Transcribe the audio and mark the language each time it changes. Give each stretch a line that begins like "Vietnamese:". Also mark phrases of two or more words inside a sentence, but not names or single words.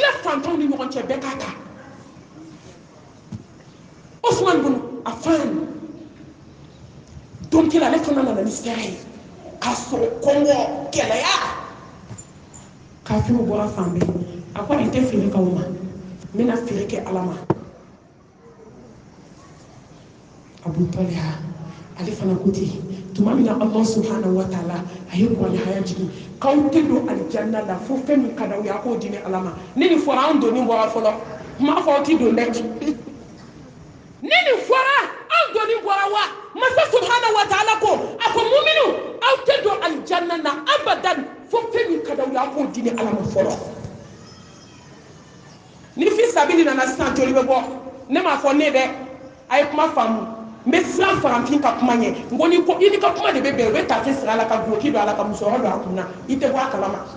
Bambara: fantanw ni ɲɔgɔn cɛ bɛɛ k'a ta Ousmane bin Affan donc ale fana nana ni sira ye k'a sɔrɔ kɔngɔ gɛlɛya kafiru bɔra fan bɛɛ a ko n tɛ feere k'aw ma n bɛna feere kɛ Ala ma Abu Talha ale fana ko ten tuma min na Allah
Arabic: سبحانه وتعالى
Bambara: a ye kuranɛ haya jigin k'aw tɛ don alijanna la fo fɛn min ka d'aw ye a k'o di ni Ala ma ni nin fɔra an donni bɔra fɔlɔ n m'a fɔ aw tɛ don dɛ ni nin fɔra an donni bɔra wa masa
Arabic: سبحانه وتعالى
Bambara: ko a ko muminu aw tɛ don alijanna na abadan fo fɛn min ka d'aw ye a k'o di ni Ala ma fɔlɔ ni
Arabic: في سبيل
Bambara: nana sisan joli bɛ bɔ ne m'a fɔ ne dɛ a ye kuma faamu n bɛ siran faranfin ka kuma ɲɛ n ko ni ko i ni ka kuma de bɛ bɛn u bɛ taa sira la ka guloki don a la ka musɔrɔ don a kunna i tɛ bɔ a kalama